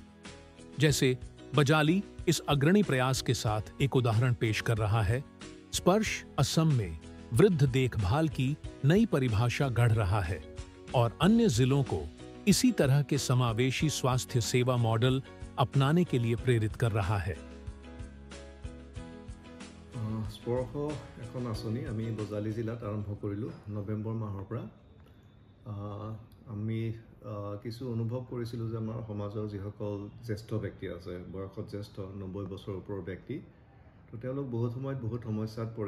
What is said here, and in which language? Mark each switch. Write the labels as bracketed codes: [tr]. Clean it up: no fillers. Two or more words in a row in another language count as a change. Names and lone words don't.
[hi] जैसे बजाली इस अग्रणी प्रयास के साथ एक उदाहरण पेश कर रहा है। स्पर्श असम में वृद्ध देखभाल की नई परिभाषा गढ़ रहा है और अन्य जिलों को इसी तरह के समावेशी स्वास्थ्य सेवा मॉडल अपनाने के लिए प्रेरित कर रहा है। [as] স্পৰ্শ এখন আঁচনি আমি বজালী জিলাত আৰম্ভ কৰিলোঁ নৱেম্বৰ মাহৰ পৰা। আমি কিছু অনুভৱ কৰিছিলোঁ যে আমাৰ সমাজৰ যিসকল জ্যেষ্ঠ ব্যক্তি আছে, বয়সত জ্যেষ্ঠ 90 বছৰ ওপৰৰ ব্যক্তি, তো তেওঁলোক বহুত সময়ত বহুত সমস্যাত পৰে।